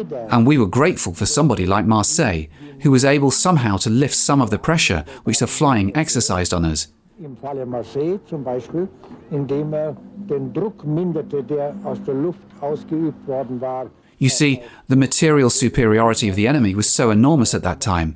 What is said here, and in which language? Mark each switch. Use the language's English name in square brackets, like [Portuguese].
[English] And we were grateful for somebody like Marseille, who was able somehow to lift some of the pressure which the flying exercised on us. [German] Im Falle Marseille zum Beispiel, indem den Druck minderte, der aus der Luft ausgeübt worden war. [English] You see, the material superiority of the enemy was so enormous at that time.